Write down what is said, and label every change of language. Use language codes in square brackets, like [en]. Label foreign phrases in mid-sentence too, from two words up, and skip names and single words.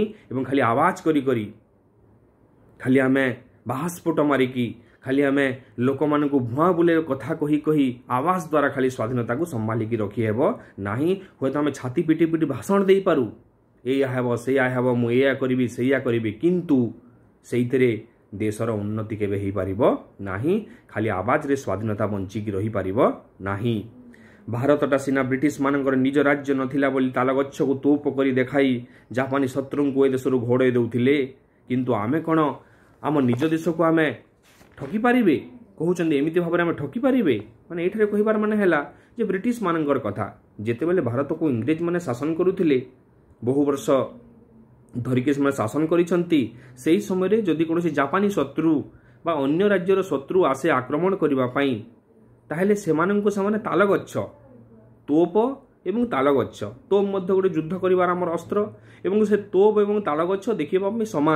[or] ଏବଂ ଖାଲି ଆୱାଜ କରି କରି ଖାଲି ଆମେ ବାହାସ୍ଫୋଟ ମାରିକି ଖାଲି ଆମେ ଲୋକମାନଙ୍କୁ ଭୁଆ ବୁଲେ କଥା କହି କହି ଆୱାଜ ଦ୍ୱାରା ଖାଲି ସ୍ୱାଧୀନତାକୁ ସମ୍ଭାଳିକି ରଖି ହେବ ନାହିଁ। ହୟତୋ ଆମେ ଛାତି ପିଟି ପିଟି ଭାଷଣ ଦେଇ ପାରୁ, ଏଇଆ ହେବ ସେଇଆ ହେବ, ମୁଁ ଏଇଆ କରିବି ସେଇଆ କରିବି, କିନ୍ତୁ ସେଇଥିରେ ଦେଶର ଉନ୍ନତି କେବେ ହୋଇ ପାରିବ ନାହିଁ। ଖାଲି ଆୱାଜରେ ସ୍ୱାଧୀନତା ବଞ୍ଚିକି ରହି ପାରିବ ନାହିଁ। ଭାରତଟା ସିନା ବ୍ରିଟିଶ ମାନଙ୍କର ନିଜ ରାଜ୍ୟ ନଥିଲା ବୋଲି ତାଲଗଛକୁ ତୋପ କରି ଦେଖାଇ ଜାପାନୀ ଶତ୍ରୁଙ୍କୁ ଏ ଦେଶରୁ ଘୋଡ଼ାଇ ଦେଉଥିଲେ, କିନ୍ତୁ ଆମେ କ'ଣ ଆମ ନିଜ ଦେଶକୁ ଆମେ ଠକି ପାରିବେ? କହୁଛନ୍ତି ଏମିତି ଭାବରେ ଆମେ ଠକି ପାରିବେ? ମାନେ ଏଠାରେ କହିବାର ମାନେ ହେଲା ଯେ ବ୍ରିଟିଶ ମାନଙ୍କର କଥା, ଯେତେବେଳେ ଭାରତକୁ ଇଂରେଜ ମାନେ ଶାସନ କରୁଥିଲେ, ବହୁ ବର୍ଷ ଧରିକି ସେମାନେ ଶାସନ କରିଛନ୍ତି, ସେହି ସମୟରେ ଯଦି କୌଣସି ଜାପାନୀ ଶତ୍ରୁ ବା ଅନ୍ୟ ରାଜ୍ୟର ଶତ୍ରୁ ଆସେ ଆକ୍ରମଣ କରିବା ପାଇଁ, ତାହେଲେ ସେମାନଙ୍କୁ ସେମାନେ ତାଲଗଛ, ତୋପ ଏବଂ ତାଲଗଛ, ତୋପ ମଧ୍ୟ ଗୋଟେ ଯୁଦ୍ଧ କରିବାର ଆମର ଅସ୍ତ୍ର, ଏବଂ ସେ ତୋପ ଏବଂ ତାଲଗଛ ଦେଖିବା ପାଇଁ ସମାନ।